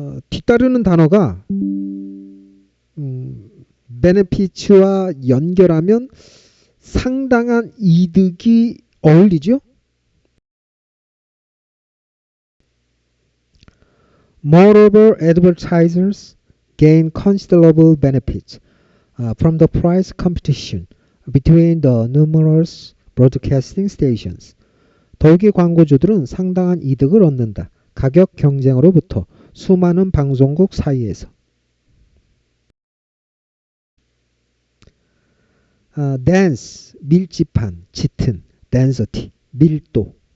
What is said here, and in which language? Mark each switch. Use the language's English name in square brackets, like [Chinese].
[Korean] 뒤따르는 단어가 benefits와 연결하면 상당한 이득이 어울리죠. [English] Moreover, advertisers gain considerable benefits from the price competition between the numerous broadcasting stations. [Korean] 더욱이 광고주들은 상당한 이득을 얻는다. 가격 경쟁으로부터 수많은 방송국 사이에서. dense, 밀집한, 짙은, density, 밀도.